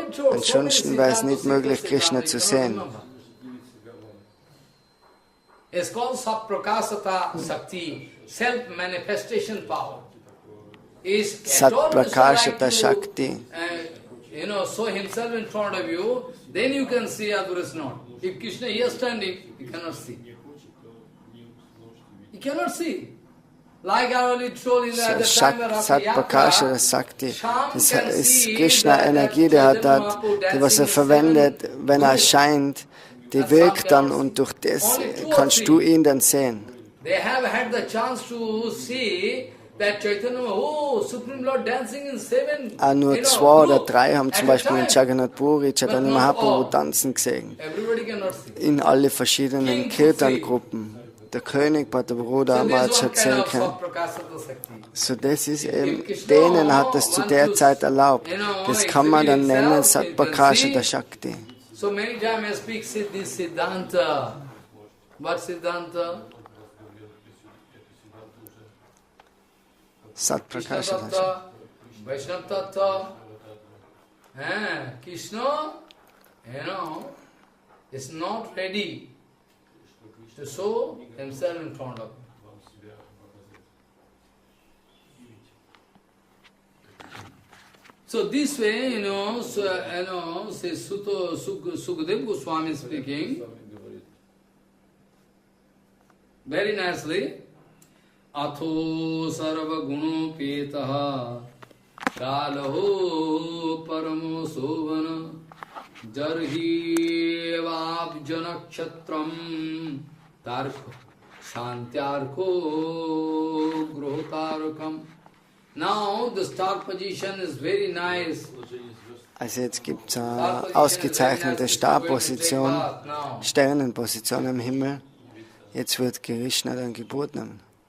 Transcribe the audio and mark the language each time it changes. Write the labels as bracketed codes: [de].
[de] Ansonsten wäre es nicht möglich, Krishna zu sehen. [en] It's called Satprakasata Shakti, self-manifestation power. Satprakashata Shakti. Show himself in front of you, then you can see others not. If Krishna is standing, you cannot see. You cannot see. Like I only told in the time of Satprakashata Shakti. [de] Das ist Krishna Energie, die was er verwendet, wenn er erscheint, die wirkt dann und durch das kannst du ihn dann sehen. [en] They have had the chance to see that Chaitanya, Supreme Lord dancing in seven. [de] Nur 2 oder 3 haben zum Beispiel in Jagannath Puri Chaitanya Mahaprabhu tanzen gesehen. In alle verschiedenen Kirtan-Gruppen. Der König, der Bruder, Amaj hat sehen können. So das ist eben, denen hat es zu der Zeit erlaubt. Das kann man dann nennen Satprakashata Shakti. [en] So many times I speak this Siddhanta. But Siddhanta, Sat Krishna Prakasha Tattva, Vaishnava Tattva, Krishna, is not ready to show himself in front of you. So this way, says Sukadev Goswami speaking very nicely. [sa] Atho sarva guno petaha kalaho paramo sovana jarhi evab janakshatram tarko shantyarko grotarakam. [en] Now the star position is very nice. [de] Also jetzt gibt es eine ausgezeichnete Starposition, Sternenposition im Himmel. Jetzt wird Krishna dann geboren.